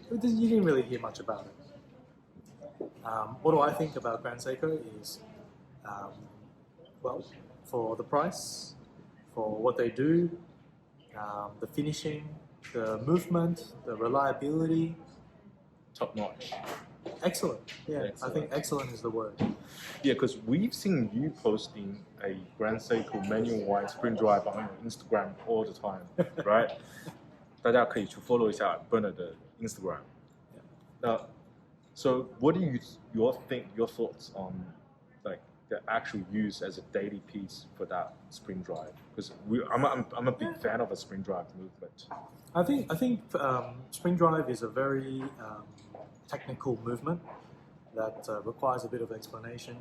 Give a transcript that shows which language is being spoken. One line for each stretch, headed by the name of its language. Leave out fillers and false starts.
English: You didn't really hear much about it. What do I think about Grand Seiko is, well, for the price, for what they do, the finishing, the movement, the reliability. Top notch. Excellent. Yeah, excellent. I think excellent is the word. Yeah, because we've seen you posting a Grand Seiko manual wide spring drive on your Instagram all the time, right?
Chinese: 大家可以去 follow 一下 Bernard 的 Instagram.
English: So what do your thoughts on like the actual use as a daily piece for that spring drive? Because I'm a big fan of a spring drive movement. I think spring drive is a very technical movement that requires a bit of explanation.